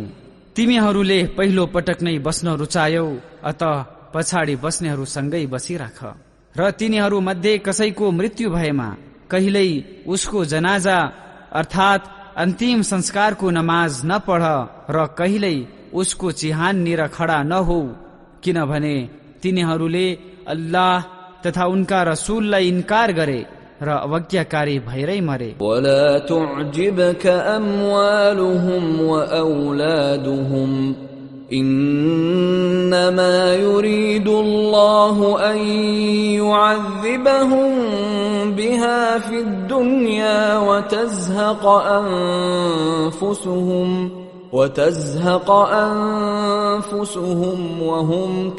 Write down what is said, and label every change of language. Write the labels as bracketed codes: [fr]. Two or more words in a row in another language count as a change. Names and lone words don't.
[ne] तिमीहरूले पहिलो पटक नै बस्न रुचायौ, अत पछाडि बस्नेहरूसँगै बसिराख र तिनीहरू मध्ये कसैको मृत्यु भएमा कहिल्यै उसको जनाजा अर्थात अन्तिम संस्कारको नमाज नपढ र कहिल्यै उसको चिहाननिर खडा नहो, किनभने तिनीहरूले अल्लाह तथा उनका रसूललाई इन्कार गरे र अवज्ञाकारी भएरै मरे। [ar] ولا تعجبك أموالهم وأولادهم إنما يريد الله أن يعذبهم بها في الدنيا وتزهق أنفسهم وهم